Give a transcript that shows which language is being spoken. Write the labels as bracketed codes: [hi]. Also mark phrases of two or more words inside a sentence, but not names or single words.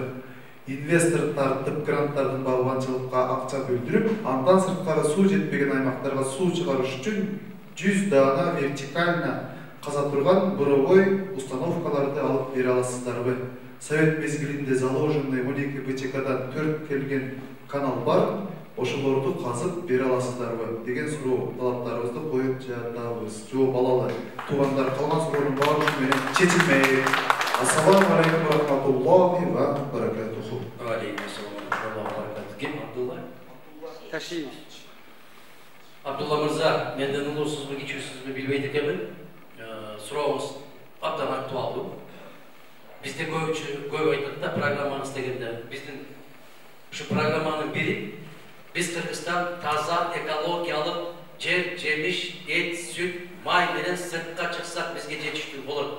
[ky] Инвестор тартып гранттардын багбанчылыкка акча бөлдүрүп, андан сырткары суу жетпеген аймактарга суу чыгарыш үчүн 100 дана вертикально каза турган [ru] буровой установкаларды [ky] алып бере аласыздарбы? Совет мезгилинде заложенный 12 БЧКдан 4 келген канал бар, ошолорду казып бере аласыздарбы деген суроо талаптарыбызды коюп жатабыз. Жооп алалы. Туугандар, калган суроонун баардыгы менен чечилмек. [ar] السلام عليكم ورحمة الله وبركاته. عليكم السلام وبركاته. [ky] Ким Абдулла? Ташиевич. Абдулла мырза, менден улуусузбу, кичүүсүзбү билбейт экенмин. Сурооңуз абдан актуалдуу. Бизде көп айтат да программаны истегенде. Биздин ушу программанын бири биз Кыргызстан таза экологиялык жер, жемиш, эт, сүт, май менен сыртка чыксак бизге жетиштүү болот.